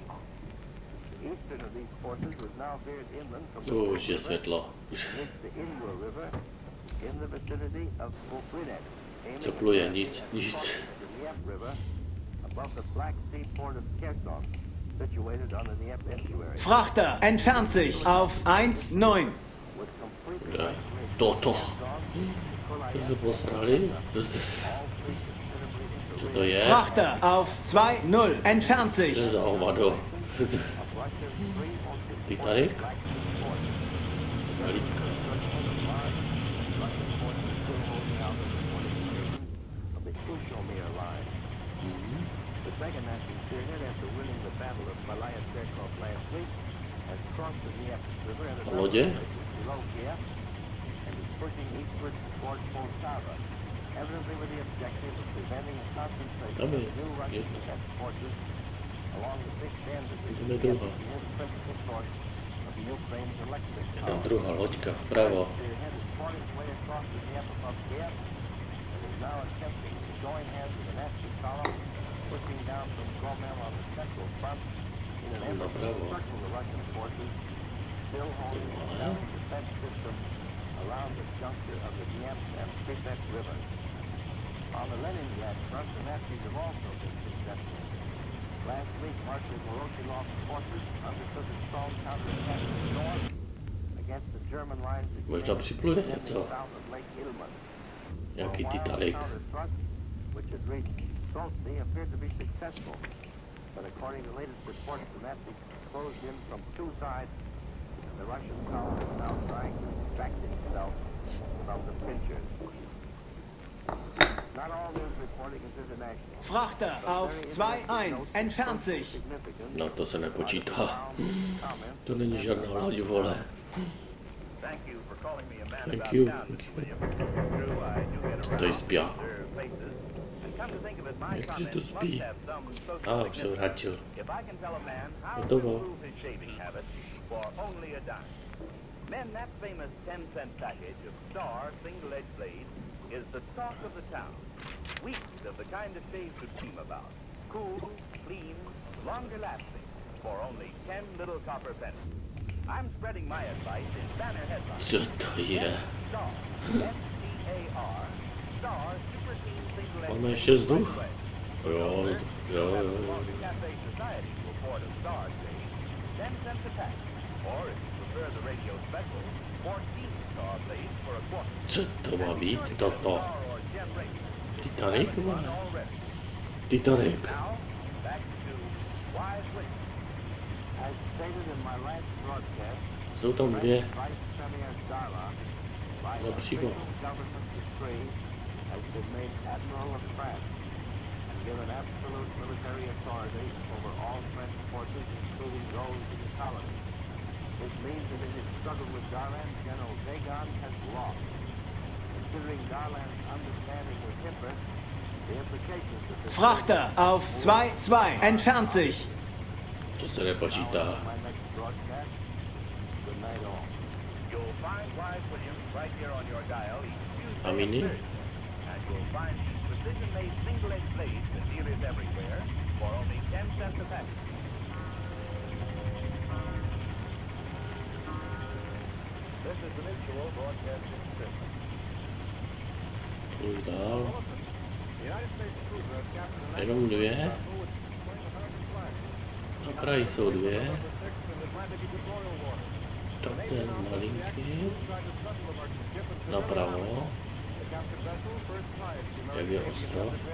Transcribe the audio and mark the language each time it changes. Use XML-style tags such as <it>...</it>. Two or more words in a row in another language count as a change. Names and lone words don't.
<en>The eastern of these forces was now veered inland from the Bug River reached the Ingwa River in the vicinity of Bukrinet, aiming at the Dnieper River above the Black Sea port of Kherson, situated on the Dnieper estuary.</en> <de>Frachter entfernt sich auf 1-9.</de> <cs>Toto. To se postrali? Co to je?</cs> <de>Frachter auf 2-0 entfernt sich.</de> <cs>To je za hovado. Titanic? Lítka.</cs> <en>Second Nazi spearhead, after winning the Battle of Malaya Cherkov last week, has crossed the Dnieper River and below Kiev and is pushing eastward towards Poltava, evidently with the objective of preventing a concentration of new Russian defense forces along the big bend of the principal source of the Ukraine's electric power.</en> <cs>Je tam druhá loďka vpravo.</cs> <en>Spearhead is fought its way across the Dnieper above Kiev and is now attempting to join hands with the Nazi column pushing down from Gomel on the central front in an effort to circle the Russian forces, still holding the Stelling defense system around the juncture of the Dnieper and Pripet rivers. On the Leningrad front, the Nazis have also been successful. Last week, Marshal Voroshilov's forces undertook a strong counterattack in the north against the German lines</en> <cs>Možná připluje něco.</cs> <en>south of Lake Ilmen.</en> <cs>Nějaký Titanic.</cs> <en>Which had reached Solsty appeared to be successful, but according to latest reports, the Nazis closed in from 2 sides, and the Russian column is now trying to extract itself from the pinchers. Not all news reporting is international.</en> <de>Frachter auf 2-1 entfernt sich.</de> <cs>No to se nepočítá. To není žádná loď, vole.</cs> <en>Thank you.</en> <cs>To je spia. Jakže to spí? Už se vrátil. Hotovo.</cs> <en>Men, that famous 10-cent package of Star single-edged blades is the talk of the town. Weeks of the kind of shave to dream about. Cool, clean, longer lasting, for only 10 little copper pennies. I'm spreading my advice in banner headlines.</en> <cs>Co to je?</cs> <en>Star, S-T-A-R, Star super clean single-edged.</en> <cs>Máme ještě vzduch? Jo.</cs> <en>Cafe Society will afford a Star shave, 10 cents a pack. Or if you prefer the radio special, 14 Star blades for a quarter.</en> <cs>Co to má být? Toto. Titanic? Titanic. Jsou tam dvě. No přímo.</cs> <en>This means that in his struggle with Darlan, General Dagon has lost. Considering Darlan's understanding with Hitler, the implications of this...</en> <de>Frachter auf 2-2 entfernt sich.</de> <cs>To se nepočítá. A mini?</cs> <en>And you'll find precision-made single-edged blades and dealers everywhere for only 10 cents a package. This is the mutual broadcasting system.</en> <cs>Půjď dál. Jenom dvě. Na kraji jsou dvě. Tak ten malinký. Napravo. Jak je ostrov?</cs>